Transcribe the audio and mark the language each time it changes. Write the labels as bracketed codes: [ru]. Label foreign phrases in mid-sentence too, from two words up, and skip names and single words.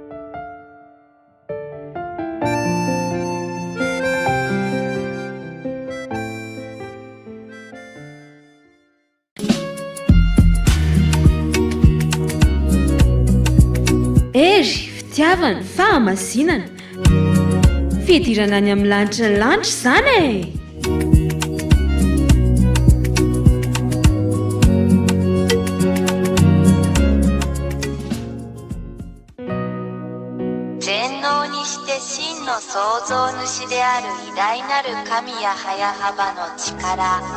[mg] Ery fitiavana fahamasinana. Fidirana any amin'ny lanitra ny lanitra zany e. [ja] 創造主である偉大なる神やはやはばの力。